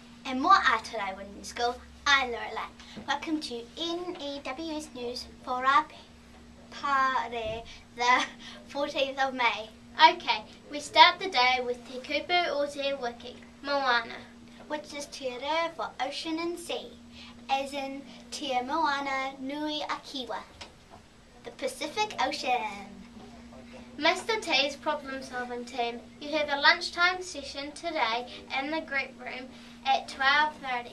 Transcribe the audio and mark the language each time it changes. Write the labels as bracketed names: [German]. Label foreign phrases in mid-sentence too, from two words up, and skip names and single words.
[English] And more are today, Winton School. I'm Loralye. Welcome to N.E.W.S news for our pare, the 14th of May. Okay, we start the day with [Māori] te kupu o te wiki, [English] Moana, which is [Māori] te reo [English] for ocean and sea, as in te Moana-nue-a-Ke, the Pacific Ocean. Mr T's problem solving team, you have a lunchtime session today in the group room at 12:30.